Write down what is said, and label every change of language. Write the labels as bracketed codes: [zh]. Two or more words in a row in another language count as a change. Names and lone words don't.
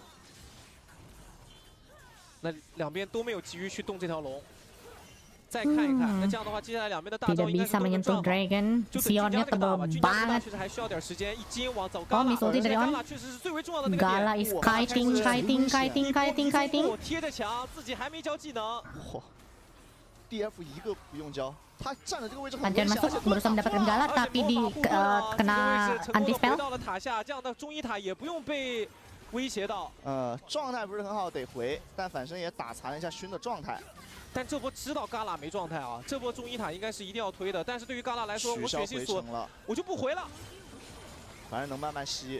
[zh] 那两边都没有急于去动这条龙，再看一看。那这样的话，接下来两边的大招应该是都能赚好。就等俊家这个大吧，俊家这个大确实还需要点时间。一金往走嘎啦，嘎啦确实是最为重要的那个点。 [en] Gala is kiting。 [zh] 贴着墙，自己还没交技能。嚯 ，DF 一个不用交。他站的这个位置很危险， [ms] masuk berusaha mendapatkan Gala tapi kena anti spell。 [zh] 到了塔下，这样的中一塔也不用被威胁到。状态不是很好，得回，但反身也打残了一下勋的状态。但这波知道嘎啦没状态啊，这波中一塔应该是一定要推的。但是对于嘎啦来说，我血系锁，我就不回了。反正能慢慢吸。